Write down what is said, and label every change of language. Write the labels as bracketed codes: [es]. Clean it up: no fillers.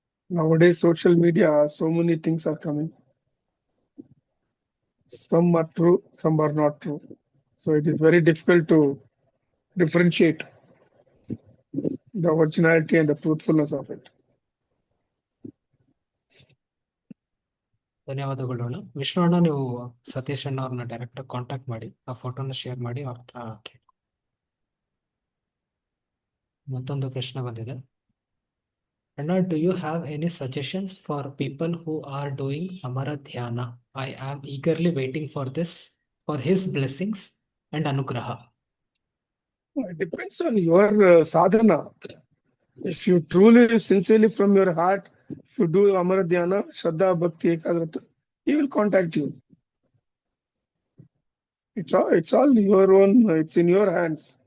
[en] Nowadays, social media, so many things are coming. Some are true, some are not true. So it is very difficult to differentiate. the originality and the truthfulness of it. [kn] ಧನ್ಯವಾದಗಳು ಅಣ್ಣ. ವಿಷ್ಣು ಅಣ್ಣ, ನೀವು ಸತೀಶ್ ಅಣ್ಣ ಅವ್ರನ್ನ direct contact ಮಾಡಿ, ಆ ಫೋಟೋನ share ಮಾಡಿ ಅವ್ರ ಹತ್ರ ಕೇಳಿ. ಮತ್ತೊಂದು ಪ್ರಶ್ನೆ ಬಂದಿದೆ. ಅಣ್ಣ, [en] Do you have any suggestions for people who are doing Amara Dhyana? I am eagerly waiting for this, for his blessings and anugraha. It depends on your sadhana. If you truly, sincerely from your heart, if you do Amara Dhyana, Shraddha, Bhakti, Ekagrata, he will contact you. It's all your own, it's in your hands.